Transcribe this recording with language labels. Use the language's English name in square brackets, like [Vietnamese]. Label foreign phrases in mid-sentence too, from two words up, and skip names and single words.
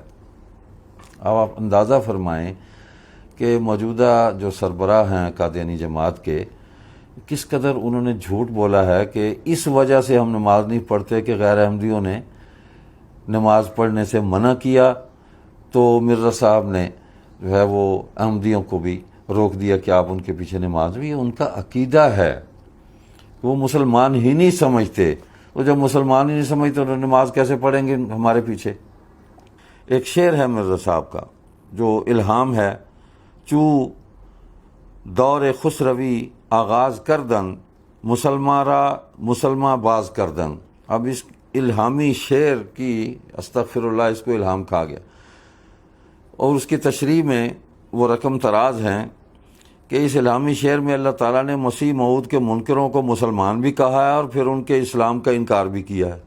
[Urdu] اب آپ اندازہ فرمائیں کہ موجودہ جو سربراہ ہیں قادیانی جماعت کے کس قدر انہوں نے جھوٹ بولا ہے کہ اس وجہ سے ہم نماز نہیں پڑھتے کہ غیر احمدیوں نے نماز پڑھنے سے منع کیا، تو مرزا صاحب نے جو ہے وہ احمدیوں کو بھی روک دیا کہ آپ ان کے پیچھے نماز بھی۔ ان کا عقیدہ ہے، وہ مسلمان ہی نہیں سمجھتے، وہ جب مسلمان ہی نہیں سمجھتے تو نماز کیسے پڑھیں گے ہمارے پیچھے؟ ایک شعر ہے مرزا صاحب کا جو الہام ہے: [Persian] چو دور خسروی آغاز کردن مسلمان را مسلمان باز کردن۔ [Urdu] اب اس الہامی شعر کی [Arabic] استغفر اللہ [Urdu] اس کو الہام کہا گیا، اور اس کی تشریح میں وہ رقم تراز ہیں کہ اس الہامی شعر میں اللہ تعالیٰ نے مسیح موعود کے منکروں کو مسلمان بھی کہا ہے اور پھر ان کے اسلام کا انکار بھی کیا ہے۔